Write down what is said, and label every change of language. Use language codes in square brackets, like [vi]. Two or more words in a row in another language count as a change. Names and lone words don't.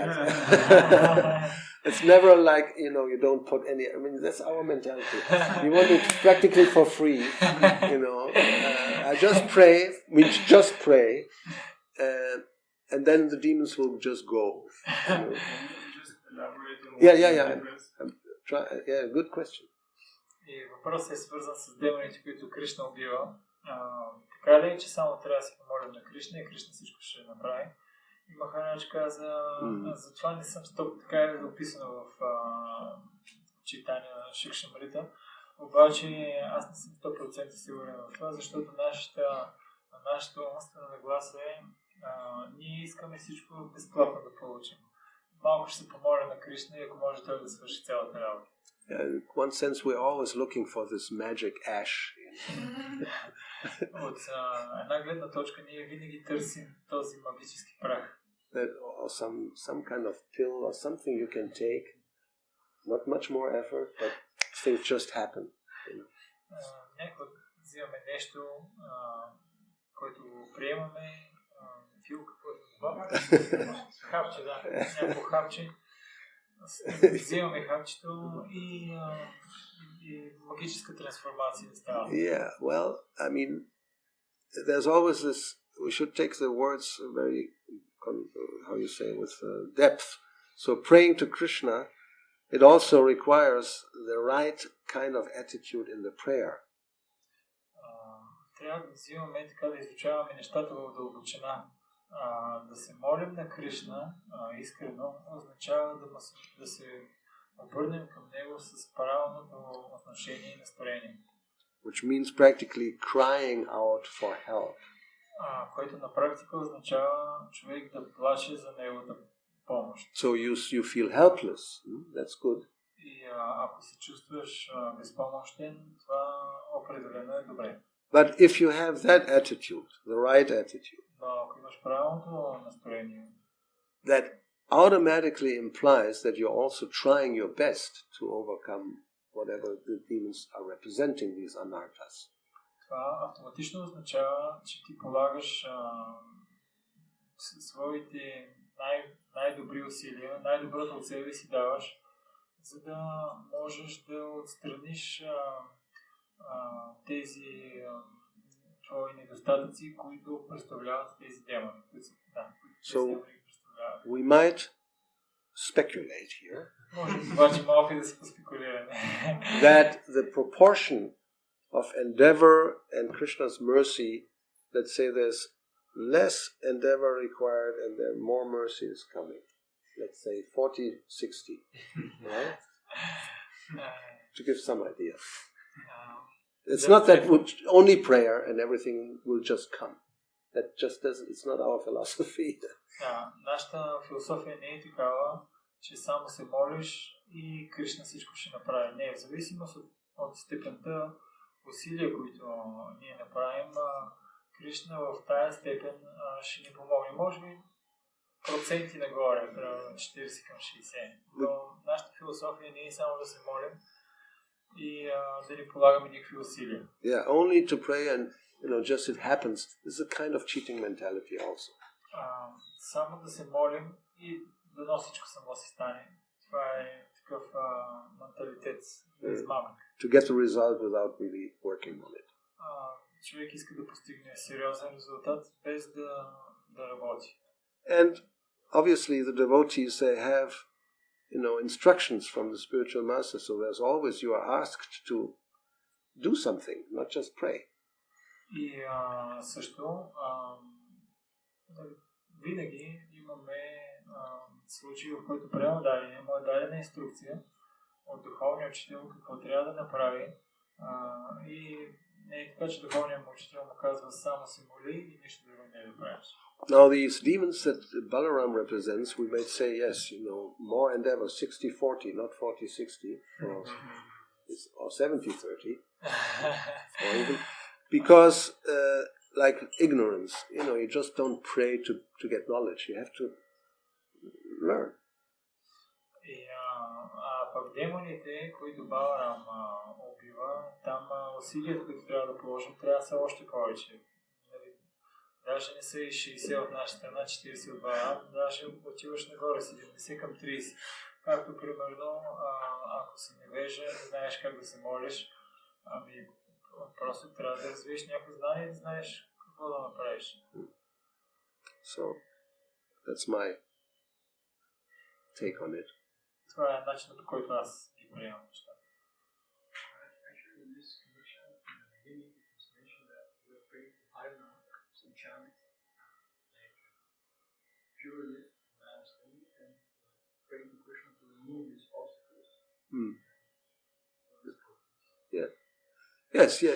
[en] It's never like, you don't put any, that's our mentality. We want it practically for free, I just pray, we just pray, and then the demons will just go. Just elaborate on Yeah. Yeah, good question. [bg] И въпросът е свързан с демоните, които Кришна убива. Така ли е, че само трябва да се помолим на Кришна и Кришна всичко ще направи? И Махарадж каза, за това не съм така е описано в читания на Шикшамрита, обаче аз не съм 100% сигурен в това, защото нашата умствена нагласа е ние искаме всичко безплатно да получим. Малко ще се помоля на Кришна и ако може той да свърши цялата работа. [en] In one sense, we're always looking for this magic ash. [bg] От една гледна точка ние винаги търсим този магически прах. [en] Or some kind of pill or something you can take. Not much more effort, but things just happen. [bg] Някакво взимаме нещо, което приемаме, фил, какво е това? Хапче, да. Някакво хапче. Взимаме хапчето и магическа трансформация става. [en] Yeah, well, I mean, there's always this, we should take the words very, how you say, with depth. So praying to Krishna, it also requires the right kind of attitude in the prayer. [bg] Трябва да взимаме така да изучаваме нещата в дълбочина. Да се молим на Кришна искрено означава да се обърнем към него с правилното отношение и настроение. [en] Which means practically crying out for help. [bg] Което на практика означава човек да плаче за неговата помощ. [en] So you feel helpless. That's good. [bg] И ако се чувстваш безпомощен, това определено е добре. [en] But if you have that attitude, the right attitude, that automatically implies that you're also trying your best to overcome whatever the demons are representing, these anarthas. [bg] Това автоматично означава, че ти полагаш своите най-добри усилия, най-доброто от себе си даваш, за да можеш да отстраниш тези твои недостатъци, които представляват тези демони. [en] So we might speculate here that the proportion of endeavor and Krishna's mercy, let's say there's less endeavor required and then more mercy is coming. Let's say 40-60, right? To give some idea. It's not that only prayer and everything will just come. That just doesn't. It's not our philosophy. [bg] Нашата философия не е такава, че само се молиш и Кришна всичко ще направи. Не, в зависимост от степента усилия, които ние направим, Кришна в тая степен ще ни помогне. Може би проценти нагоре, 40 към 60. Но нашата философия не е само да се молим и да не полагаме никакви усилия. [en] Yeah, only to pray and just it happens is a kind of cheating mentality also. [bg] Само да се молим и да всичко само си стане. Това е такъв менталитет на измамник. [en] To get the result without really working on it. [bg] Човек иска да постигне сериозен резултат без да работи. [en] And obviously the devotees, they have instructions from the spiritual master, so there's always you are asked to do something, not just pray. [bg] И също винаги имаме случаи, в които приема дадена инструкция от духовния учител какво трябва да направи и не е така, че духовният учител му казва само се моли и нищо друго не да правиш. [en] Now these demons that Balaram represents, we may say yes, more endeavor, 60-40, not 40-60, or 70-30, or even, because like ignorance, you just don't pray to get knowledge. You have to learn. [bg] Пък демоните, които Баларам убива, там усилията, които трябва да положим, трябва да са още повече. Даже не са и 60 от наша страна, 40 от Баларам, даже отиваш нагоре 70 към 30. Както примерно, ако си невежа, не знаеш как да се молиш, просто трябва да развиеш някакво знание и да знаеш какво да направиш. [en] So, that's my take on it. [bg] Това е начинът, по който аз ги приемам нещата. [en] Actually, in this connection, in the beginning, it was mentioned that we are praying to Harina, some chants, like purely understanding, and praying to Krishna to remove these obstacles. Yeah. Yes, yeah.